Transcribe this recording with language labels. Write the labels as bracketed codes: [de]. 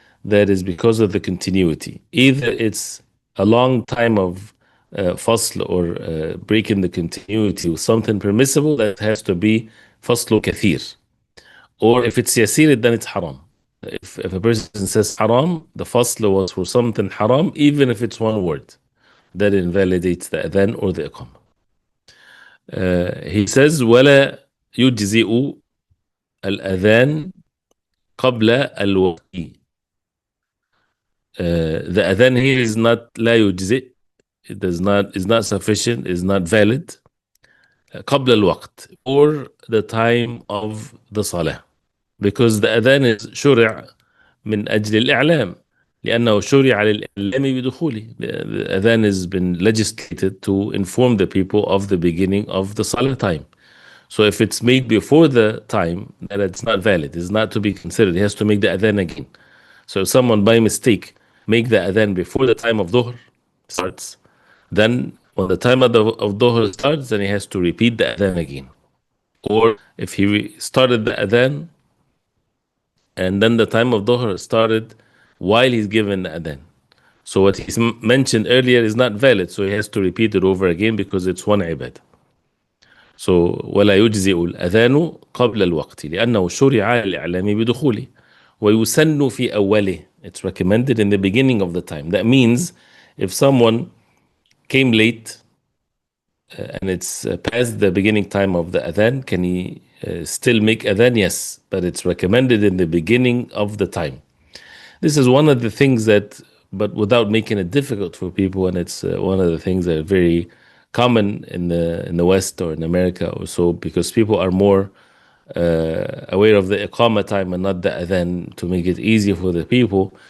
[en] That is because of the continuity. Either it's a long time of fasl or breaking the continuity with something permissible, that has to be faslu kathir. Or if it's yasir, then it's haram. If a person says haram, the fasl was for something haram, even if it's one word, that invalidates the adhan or the iqamah. He says, [ar] وَلَا يُجْزِئُ الْأَذَان قَبْلَ الْوَقْتِ. [en] The adhan here is not [ar] لا يجزئ. [en] It is not sufficient, is not valid. [ar] قبل الوقت, [en] or the time of the salah. Because the adhan is [ar] شرع من أجل الإعلام. لأنه شرع للإعلام بدخوله. [en] The adhan has been legislated to inform the people of the beginning of the salah time. So if it's made before the time, then it's not valid. It's not to be considered. He has to make the adhan again. So if someone by mistake make the adhan before the time of dhuhr starts, then when the time of dhuhr starts, then he has to repeat the adhan again. Or if he started the adhan and then the time of dhuhr started while he's given the adhan, so what he mentioned earlier is not valid, so he has to repeat it over again because it's one ibadah. [ar] So ولا يجزئ الأذان قبل الوقت لأنه شرع الإعلام بدخوله ويسن في أوله. [en] It's recommended in the beginning of the time. That means if someone came late and it's past the beginning time of the adhan, can he still make adhan? Yes, but it's recommended in the beginning of the time. This is one of the things that, but without making it difficult for people, and it's one of the things that are very common in the West or in America or so, because people are more aware of the iqamah time and not the adhan, to make it easier for the people.